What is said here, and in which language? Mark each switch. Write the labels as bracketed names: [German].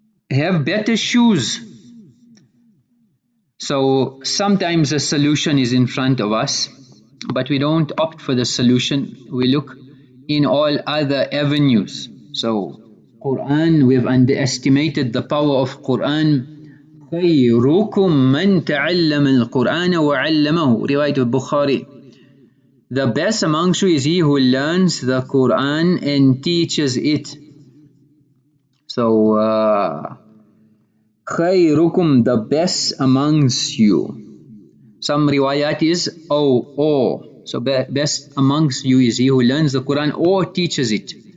[English] Have better shoes. So sometimes a solution is in front of us, but we don't opt for the solution. We look in all other avenues. So Quran, we've underestimated the power of Quran. [Arabic] خيركم من تعلم القرآن وعلمه, riwayat al-Bukhari. [English] The best amongst you is he who learns the Quran and teaches it. So خيركم, the best amongst you. Some riwayat is or. So best amongst you is he who learns the Quran or teaches it.